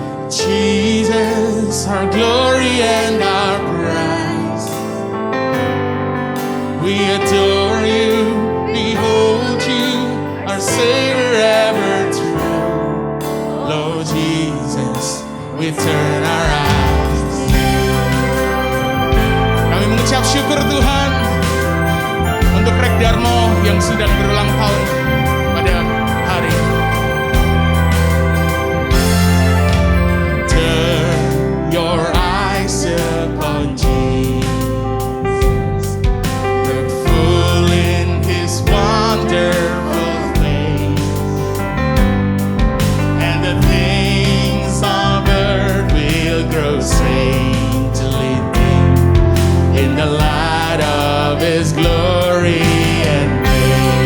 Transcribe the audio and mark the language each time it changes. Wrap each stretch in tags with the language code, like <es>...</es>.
<en>Jesus, our glory and our prize. We adore you, behold you, our Savior ever true. Lord Jesus, we turn our eyes.</en> <id>Kami mengucap syukur Tuhan untuk Rek Darmo yang sudah berulang tahun pada hari ini.</id> <en>Turn your eyes upon Jesus, look full in His wonderful face, and the things of earth will grow strangely dim in the light of His glory and grace.</en>